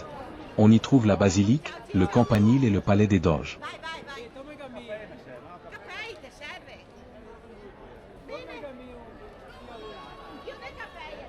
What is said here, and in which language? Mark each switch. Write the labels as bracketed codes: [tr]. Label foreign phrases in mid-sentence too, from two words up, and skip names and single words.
[fr] On y trouve la basilique, le campanile et le palais des Doges. [it] Vai, vai, vai. Caffè ti serve? Bene. Chiude il caffè.